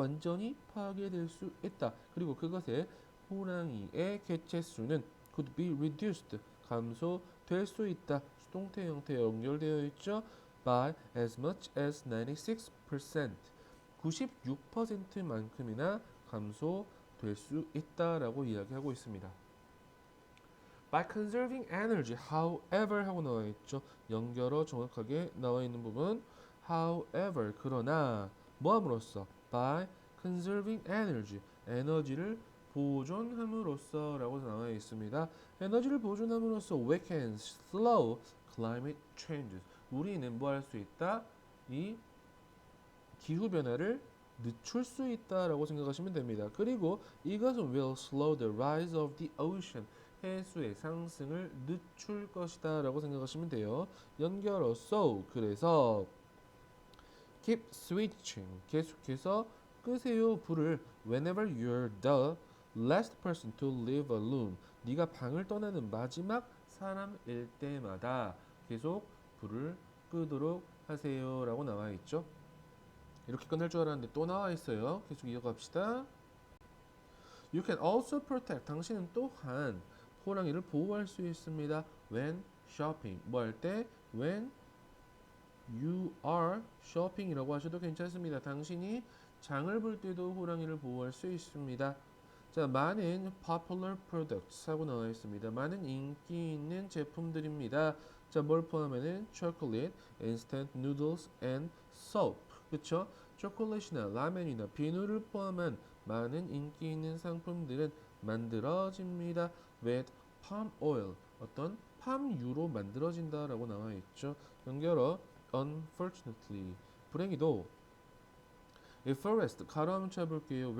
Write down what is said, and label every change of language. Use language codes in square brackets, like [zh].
[ko] 완전히 파괴될 수 있다. 그리고 그것의 호랑이의 개체 수는 [en] could be reduced, [ko] 감소될 수 있다. 수동태 형태에 연결되어 있죠. [en] by as much as [ko] 96%, 96%만큼이나 감소될 수 있다라고 이야기하고 있습니다. [en] by conserving energy, however [ko] 하고 나와 있죠. 연결어 정확하게 나와 있는 부분 however, 그러나 뭐함으로써? [en] by conserving energy, [ko] 에너지를 보존함으로써 라고 나와 있습니다. 에너지를 보존함으로써 [en] we can slow climate changes, [ko] 우리는 뭐 할 수 있다? 이 기후변화를 늦출 수 있다라고 생각하시면 됩니다. 그리고 이것은 [en] will slow the rise of the ocean. [ko] 해수의 상승을 늦출 것이다 라고 생각하시면 돼요. 연결어 so 그래서 [en] keep switching [ko] 계속해서 끄세요 불을 [en] whenever you're the last person to leave a room [ko] 네가 방을 떠나는 마지막 사람일 때마다 계속 불을 끄도록 하세요 라고 나와 있죠. 이렇게 끝날 줄 알았는데 또 나와 있어요. 계속 이어갑시다. [en] You can also protect [ko] 당신은 또한 호랑이를 보호할 수 있습니다. [en] when shopping [ko] 뭐 할 때 [en] when you are shopping [ko] 이라고 하셔도 괜찮습니다. 당신이 장을 볼 때도 호랑이를 보호할 수 있습니다. 자, 많은 [en] popular products [ko] 하고 나와 있습니다. 많은 인기 있는 제품들입니다. [en] 자, [ko] 뭘 포함하는 [en] chocolate, instant noodles, and soap. [ko] 그쵸? 초콜릿이나 라면이나 비누를 포함한 많은 인기 있는 상품들은 만들어집니다. [en] with palm oil. [ko] 어떤 팜유로 만들어진다라고 나와 있죠. 연결어 unfortunately 불행히도 [en] a forest [ko] 가로 한번 쳐볼게요.